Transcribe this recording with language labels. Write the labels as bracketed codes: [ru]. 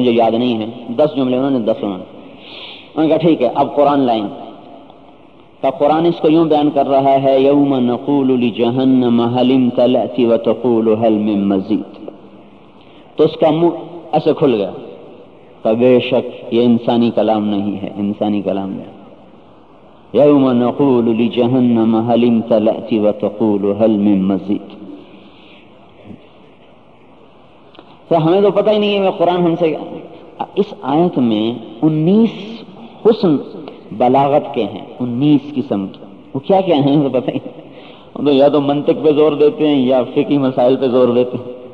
[ur] مجھے یاد نہیں ہے 10 جملے انہوں نے 10 سنا. انہوں نے کہا ٹھیک ہے اب قرآن لائیں. تو قرآن اس کو یوں بیان کر رہا ہے, [ar] یوم نقول لجہنم هل امتلأت وتقول هل من مزید. [ur] تو اس کا منہ ایسے کھل گیا, تو بے شک یہ انسانی کلام نہیں ہے, انسانی کلام نہیں. [ar] یوم نقول لجہنم هل امتلأت وتقول هل من مزید. [ur] تو ہمیں تو پتہ ہی نہیں ہے میں قرآن ہم سے. اس آیت میں 19 حسن بلاغت کے ہیں, 19 قسم کے. وہ کیا کیا ہیں تو پتہ ہی نہیں. تو یا تو منطق پہ زور دیتے ہیں یا فقہی مسائل پہ زور دیتے ہیں.